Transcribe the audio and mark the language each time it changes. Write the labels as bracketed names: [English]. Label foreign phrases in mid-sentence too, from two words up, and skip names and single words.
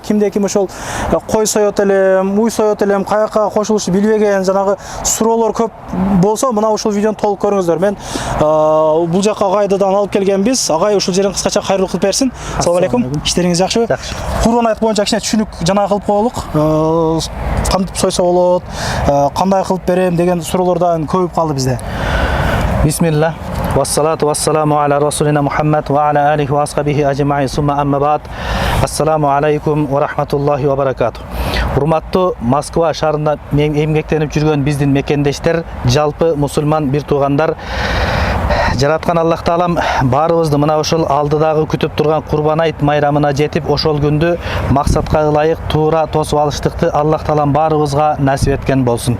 [Kyrgyz] Кимде ким ошол кой соёт элем, уй соёт элем, каяка кошулушу билбеген жанагы суроолор көп болсо, мына ушул видеону толук көрүңүздөр. Мен бул жака агайдан алып келгенбиз. Агай ушул жерин кыскача кайрылуу кылып берсин. [Arabic] السلام عليكم. [Kyrgyz] Иштериңиз жакшыбы? Жакшы. Курбан айт боюнча кичине түшүнүк жана кылып коелук. Кантип сойсо болот, кандай кылып берем деген суроолордан көбүп калды бизде. Бисмилlah. [Arabic] والصلاة والسلام على رسولنا محمد و على آله و أصحابه أجمعين. ثم أما بعد. السلام عليكم و رحمة الله و بركاته. [Kyrgyz] Урматтуу Москва шаарында эмгектенип жүргөн биздин мекендештер, жалпы мусулман бир туугандар, жараткан Аллах Таалам баарыбызды мына ошол алдыдагы күтүп турган Курбан айт майрамына жетип, ошол күндү максатка ылайык туура тосуп алыштыкты Аллах Таалам баарыбызга насип эткен болсун.